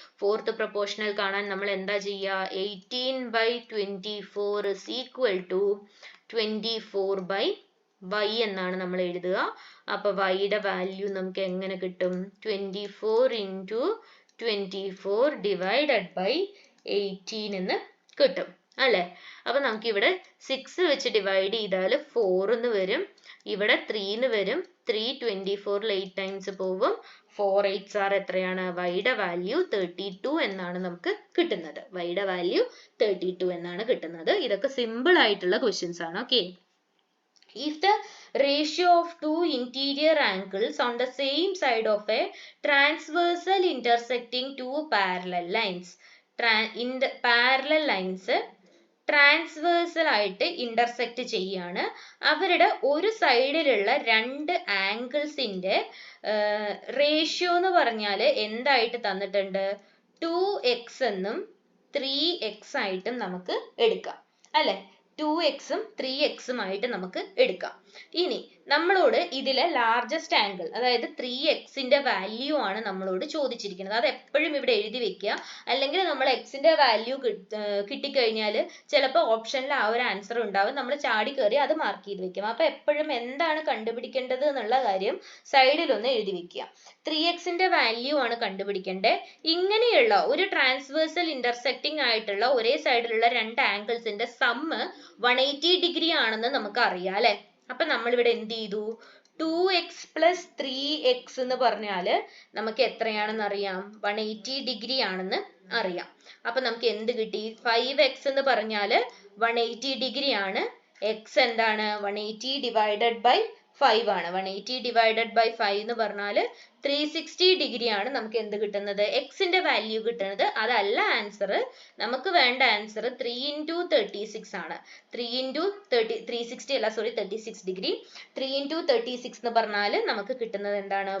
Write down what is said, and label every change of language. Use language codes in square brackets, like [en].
[ml] Fourth proportional കാണാൻ നമ്മൾ എന്താ ചെയ്യുക? [en] 18/24 is equal to 24/y [ml] എന്നാണ് നമ്മൾ എഴുതുക. അപ്പൊ y-യുടെ വാല്യൂ നമുക്ക് എങ്ങനെ കിട്ടും? [en] 24 into 24 divided by 18 [ml] എന്ന് കിട്ടും. അല്ലേ? അപ്പൊ നമുക്ക് ഇവിടെ 6 വെച്ച് ഡിവൈഡ് ചെയ്താൽ 4 എന്ന് വരും, ഇവിടെ 3 എന്ന് വരും. 3 24 8 ടൈംസ് പോവും. [en] 4 8s are [ml] എത്രയാണ്? വൈയുടെ വാല്യൂ 32 എന്നാണ് നമുക്ക് കിട്ടുന്നത്. വൈയുടെ വാല്യൂ 32 എന്നാണ് കിട്ടുന്നത്. ഇതൊക്കെ സിമ്പിൾ ആയിട്ടുള്ള ക്വസ്റ്റ്യൻസ് ആണ്. Okay. [en] If the ratio of two interior angles on the same side of a transversal intersecting two parallel lines, parallel lines [ml] transversal ആയിട്ട് ഇന്റർസെക്ട് ചെയ്യാണ്, അവരുടെ ഒരു സൈഡിലുള്ള രണ്ട് ആംഗിൾസിന്റെ റേഷ്യോ എന്ന് പറഞ്ഞാൽ എന്തായിട്ട് തന്നിട്ടുണ്ട്? 2x എന്നും 3x ആയിട്ടും നമുക്ക് എടുക്കാം, അല്ലെ? 2x ഉം 3x ഉം ആയിട്ട് നമുക്ക് എടുക്കാം. ഇനി നമ്മളോട് ഇതിലെ ലാർജസ്റ്റ് ആംഗിൾ, അതായത് 3x വാല്യൂ ആണ് നമ്മളോട് ചോദിച്ചിരിക്കുന്നത്. അത് എപ്പോഴും ഇവിടെ എഴുതി വെക്കുക. അല്ലെങ്കിൽ നമ്മൾ x വാല്യൂ കിട്ടിക്കഴിഞ്ഞാൽ ചിലപ്പോൾ ഓപ്ഷനിൽ ആ ഒരു ആൻസർ ഉണ്ടാവും, നമ്മൾ ചാടി കയറി അത് മാർക്ക് ചെയ്ത് വെക്കും. അപ്പൊ എപ്പോഴും എന്താണ് കണ്ടുപിടിക്കേണ്ടത് എന്നുള്ള കാര്യം സൈഡിൽ ഒന്ന് എഴുതി വെക്കുക. 3x വാല്യൂ ആണ് കണ്ടുപിടിക്കേണ്ടത്. ഇങ്ങനെയുള്ള ഒരു ട്രാൻസ്വേഴ്സൽ ഇന്റർസെക്റ്റിംഗ് ആയിട്ടുള്ള ഒരേ സൈഡിലുള്ള രണ്ട് ആംഗിൾസിന്റെ സമ്മ് 180 ഡിഗ്രി ആണെന്ന് നമുക്ക് അറിയാം, അല്ലെ? അപ്പൊ നമ്മൾ ഇവിടെ എന്ത് ചെയ്തു? [en] 2x plus 3x [ml] എന്ന് പറഞ്ഞാല് നമുക്ക് എത്രയാണെന്ന് അറിയാം? 180 ഡിഗ്രി ആണെന്ന് അറിയാം. അപ്പൊ നമുക്ക് എന്ത് കിട്ടി? 5x എന്ന് പറഞ്ഞാല് 180 ഡിഗ്രി ആണ്. x എന്താണ്? [en] 180 divided by 5 [ml] ആണ്. [en] 180 divided by 5 [ml] എന്ന് പറഞ്ഞാൽ 360 ഡിഗ്രി ആണ് നമുക്ക് എന്ത് കിട്ടുന്നത്? x വാല്യൂ കിട്ടുന്നത്. അതല്ല ആൻസർ, നമുക്ക് വേണ്ട ആൻസർ 3 into 36 ആണ്. 3 into 360 അല്ല, സോറി 36 ഡിഗ്രി. 3 into 36 എന്ന് പറഞ്ഞാൽ നമുക്ക് കിട്ടുന്നത് എന്താണ്?